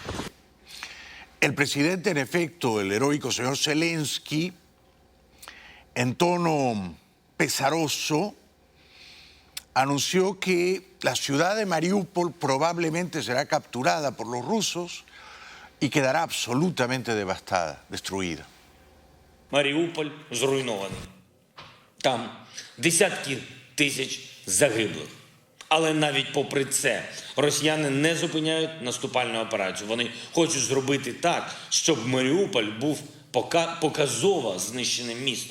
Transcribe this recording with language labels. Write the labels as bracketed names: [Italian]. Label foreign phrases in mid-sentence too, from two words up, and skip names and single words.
[Spanish] El presidente, en efecto, el heroico señor Zelensky, en tono pesaroso, anunció que la ciudad de Mariupol probablemente será capturada por los rusos y quedará absolutamente devastada, destruida. [Ukrainian] Маріуполь зруйнований. Там десятки тисяч загиблих. Але навіть попри це росіяни не зупиняють наступальну операцію. Вони хочуть зробити так, щоб Маріуполь був показово знищеним містом.